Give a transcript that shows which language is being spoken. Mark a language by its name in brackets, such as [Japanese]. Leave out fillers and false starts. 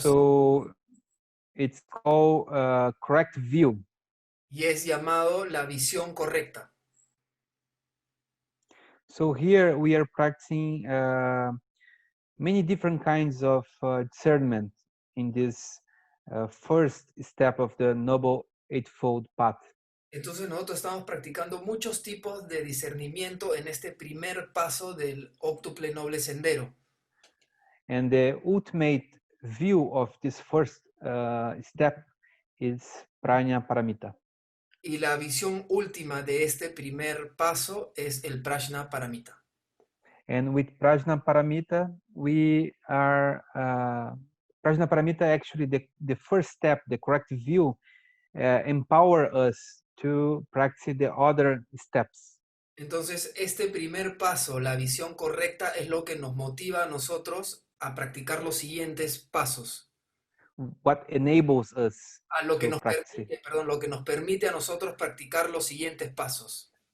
[English] So it's called correct view. [Spanish] Y es llamado la visión correcta. [English] So here we are practicing many different kinds of discernment in this first step of the Noble Eightfold Path. [Spanish] Entonces nosotros estamos practicando muchos tipos de discernimiento en este primer paso del óctuple noble sendero. [English] And the ultimate view of this first step is Prajna Paramita. [Spanish] Y la visión última de este primer paso es el Prajna Paramita. [English] And with Prajna Paramita, we are Prajna Paramita actually the first step, the correct view, empower us to practice the other steps. [Spanish] Entonces, este primer paso, la visión correcta, es lo que nos motiva a nosotros a practicar los siguientes pasos. [English] What enables us [Spanish] A lo que [English] to practice. [Spanish] lo que nos permite a nosotros practicar los siguientes pasos.